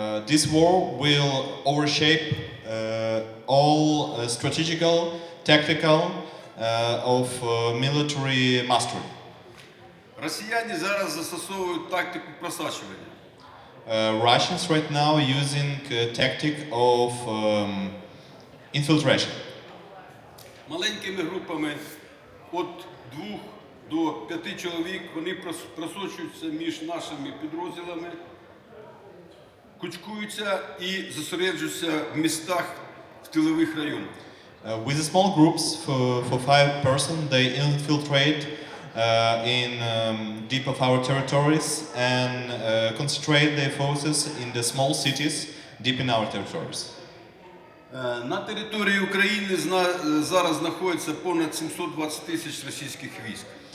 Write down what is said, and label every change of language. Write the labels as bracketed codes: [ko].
[en] This war will overshape all strategical, tactical of military mastery. [uk] Росіяни зараз застосовують тактику просачування. [en] Russians right now using tactic of infiltration. [uk] Маленькими групами від 2 до 5 чоловік вони просочуються між нашими підрозділами, кучкуються і зосереджуються в містах в тилових районах. [en] With the small groups for 5 persons, they infiltrate in deep of our territories and concentrate their forces in the small cities deep in our territories. [uk] На території України зараз знаходиться понад 720 тисяч російських військ.